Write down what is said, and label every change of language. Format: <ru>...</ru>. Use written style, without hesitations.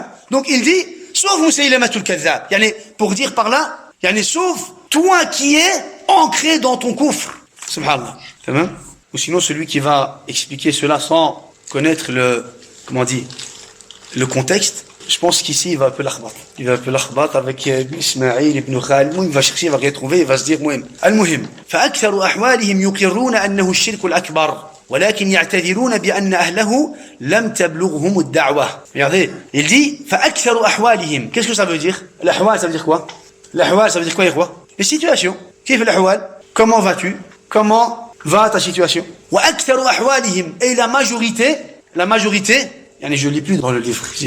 <fr>Donc il dit, sauf Musaylamatul Kadhab. Pour dire par là, sauf toi qui es ancré dans ton kufr. Subhanallah. Ou sinon celui qui va expliquer cela sans connaître le contexte, je pense qu'ici il va un peu l'akhbat. Il va un peu l'akhbat avec Ibn Ismaïl, Ibn Khalid. Il va chercher, il va retrouver, il va se dire, Al-Muhim.</fr> <ar>فأكثر أحوالهم يقرون أنه الشرك الأكبر. ولكن يعتذرون بأن أهله لم تبلغهم الدعوة.</ar> <fr>Regardez, il dit</fr> <ar>فأكثر أحوالهم.</ar> <fr>Qu'est-ce que ça veut dire? L'ahwal, ça veut dire quoi? L'ahwal, ça veut dire quoi, quoi? Les situations. Qu'est-ce que l'ahwal? Comment vas-tu? Comment va ta situation?</fr> <ar>وأكثر أحوالهم.</ar> <fr>Et la majorité, je lis plus dans le livre.</fr>